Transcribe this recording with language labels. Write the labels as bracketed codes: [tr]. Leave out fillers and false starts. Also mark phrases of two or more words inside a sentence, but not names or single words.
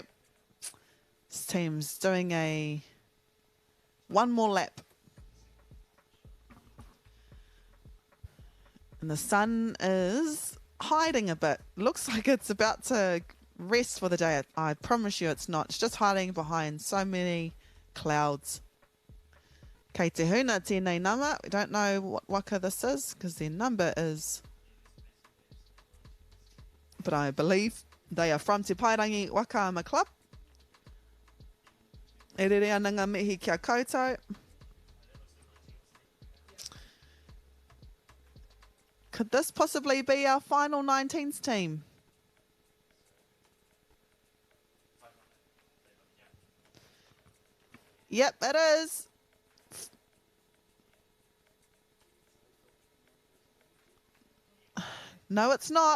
[en] This team's doing one more lap. And the sun is hiding a bit. Looks like it's about to rest for the day. I promise you it's not. It's just hiding behind so many clouds. [mi] Kei te huna tēnei nama. [en] We don't know what waka this is because their number is, but I believe they are from Te Pairangi Wakaama Club. [mi] E rere ana ngā mihi kia koutou. [en] Could this possibly be our final 19s team? Yep, it is. No, it's not.